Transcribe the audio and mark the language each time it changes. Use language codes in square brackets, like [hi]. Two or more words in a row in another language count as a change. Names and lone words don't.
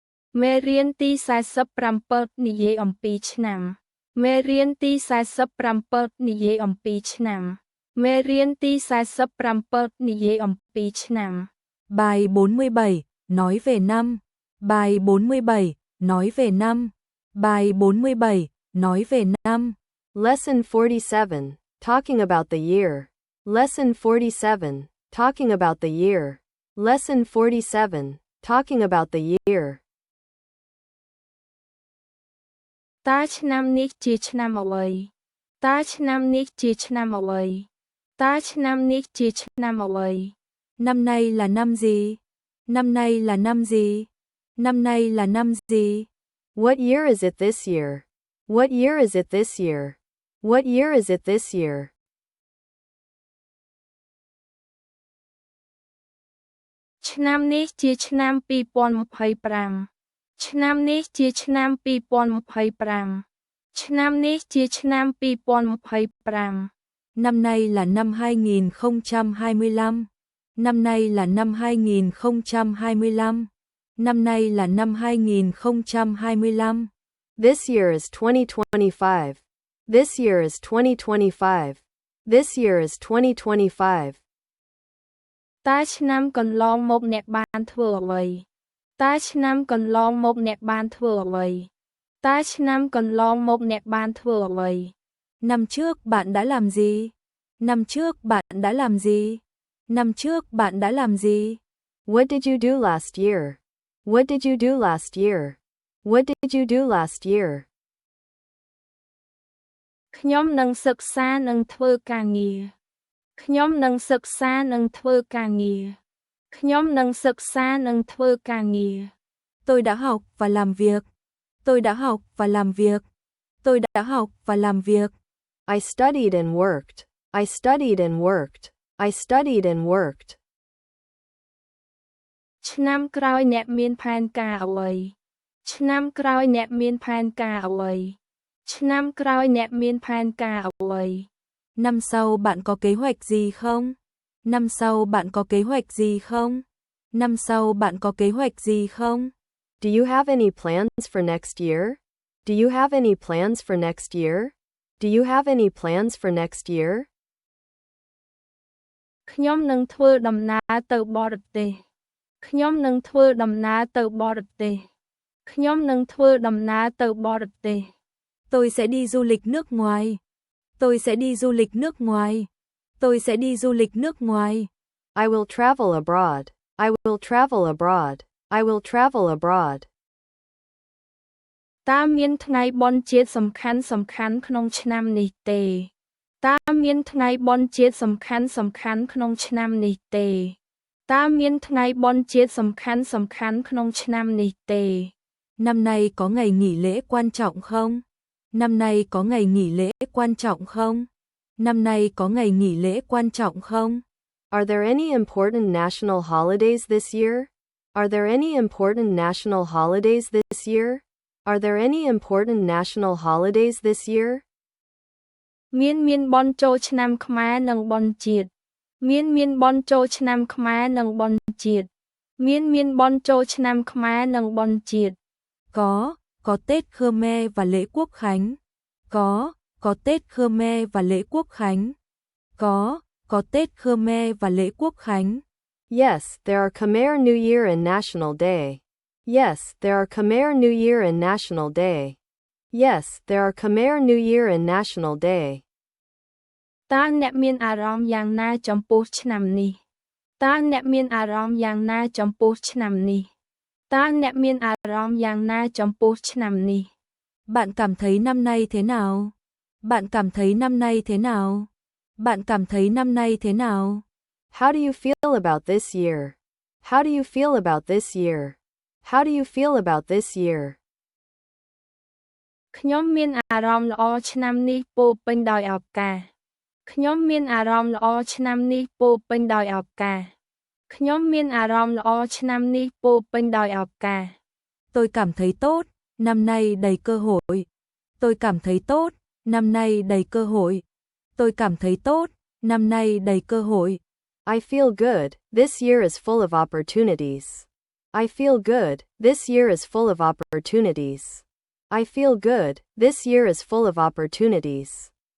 [km] មេរៀនទី47និយាយអំពីឆ្នាំមេរៀនទី47និយាយអំពីឆ្នាំមេរៀនទី47និយាយអំពីឆ្នាំ [vi] Bài 47, nói về năm. Bài 47, nói về năm. Bài 47, nói về năm. [en] Lesson 47, talking about the year. Lesson 47, talking about the year. Lesson 47, talking about the year. [km] តើឆ្នាំនេះជាឆ្នាំអ្វីតើឆ្នាំនេះជាឆ្នាំអ្វីតើឆ្នាំនេះជាឆ្នាំអ្វី [vi] Năm nay là năm gì? Năm nay là năm gì? Năm nay là năm gì? [en] What year is it this year? What year is it this year? What year is it this year? [km] ឆ្នាំនេះជាឆ្នាំ2025ឆ្នាំនេះជាឆ្នាំ2025ឆ្នាំនេះជាឆ្នាំ2025 [vi] Năm nay là năm 2025. Năm nay là năm 2025. Năm nay là năm 2025. [en] This year is 2025. This year is 2025. This year is 2025. [km] តើឆ្នាំកន្លងមកអ្នកបានធ្វើអ្វីតើឆ្នាំកន្លងមកអ្នកបានធ្វើអ្វីតើឆ្នាំកន្លងមកអ្នកបានធ្វើអ្វី [vi] Năm trước bạn đã làm gì? Năm trước bạn đã làm gì? Năm trước bạn đã làm gì? [en] What did you do last year? What did you do last year? What did you do last year? [km] ខ្ញុំនឹងសិក្សានិងធ្វើការងារខ្ញុំនឹងសិក្សានិងធ្វើការងារខ្ញុំនឹងសិក្សានិងធ្វើការងារ [vi] Tôi đã học và làm việc. Tôi đã học và làm việc. Tôi đã học và làm việc. [en] I studied and worked. I studied and worked. I studied and worked. [km] ឆ្នាំក្រោយអ្នកមានផែនការអ្វីឆ្នាំក្រោយអ្នកមានផែនការអ្វីឆ្នាំក្រោយអ្នកមានផែនការអ្វី [vi] Năm sau bạn có kế hoạch gì không? Năm sau bạn có kế hoạch gì không? Năm sau bạn có kế hoạch gì không? [en] Do you have any plans for next year? Do you have any plans for next year? Do you have any plans for next year? [km] ខ្ញុំនឹងធ្វើដំណើរទៅបរទេសខ្ញុំនឹងធ្វើដំណើរទៅបរទេសខ្ញុំនឹងធ្វើដំណើរទៅបរទេស [vi] Tôi sẽ đi du lịch nước ngoài. Tôi sẽ đi du lịch nước ngoài. Tôi sẽ đi du lịch nước ngoài. [en] I will travel abroad. I will travel abroad. I will travel abroad. [km] តើមានថ្ងៃបុណ្យជាតិសំខាន់ក្នុងឆ្នាំនេះទេតើមានថ្ងៃបុណ្យជាតិសំខាន់ក្នុងឆ្នាំនេះទេតើមានថ្ងៃបុណ្យជាតិសំខាន់ក្នុងឆ្នាំនេះទេ [vi] Năm nay có ngày nghỉ lễ quan trọng không? Năm nay có ngày nghỉ lễ quan trọng không? Năm nay có ngày nghỉ lễ quan trọng không? [en] Are there any important national holidays this year? Are there any important national holidays this year? Are there any important national holidays this year? [km] មានបុណ្យចូលឆ្នាំខ្មែរនិងបុណ្យជាតិមានបុណ្យចូលឆ្នាំខ្មែរនិងបុណ្យជាតិមានបុណ្យចូលឆ្នាំខ្មែរនិងបុណ្យជាតិ [vi] Có Tết Khmer và lễ Quốc khánh. Có Tết Khmer và lễ Quốc khánh. Có Tết Khmer và lễ Quốc khánh. [en] Yes, there are Khmer New Year and National Day. Yes, there are Khmer New Year and National Day. Yes, there are Khmer New Year and National Day. [km] តើអ្នកមានអារម្មណ៍យ៉ាងណាចំពោះឆ្នាំនេះតើអ្នកមានអារម្មណ៍យ៉ាងណាចំពោះឆ្នាំនេះតើអ្នកមានអារម្មណ៍យ៉ាងណាចំពោះឆ្នាំនេះ [vi] Bạn cảm thấy năm nay thế nào? Bạn cảm thấy năm nay thế nào? Bạn cảm thấy năm nay thế nào? [en] How do you feel about this year? How do you feel about this year? How do you feel about this year? [km] ខ្ញុំមានអារម្មណ៍ល្អឆ្នាំនេះពោរពេញដោយឱកាសខ្ញុំមានអារម្មណ៍ល្អឆ្នាំនេះពោរពេញដោយឱកាសខ្ញុំមានអារម្មណ៍ល្អឆ្នាំនេះពោរពេញដោយឱកាស [vi] Tôi cảm thấy tốt, năm nay đầy cơ hội. Tôi cảm thấy tốt, năm nay đầy cơ hội. Tôi cảm thấy tốt, năm nay đầy cơ hội. [en] I feel good, this year is full of opportunities. I feel good, this year is full of opportunities. I feel good, this year is full of opportunities.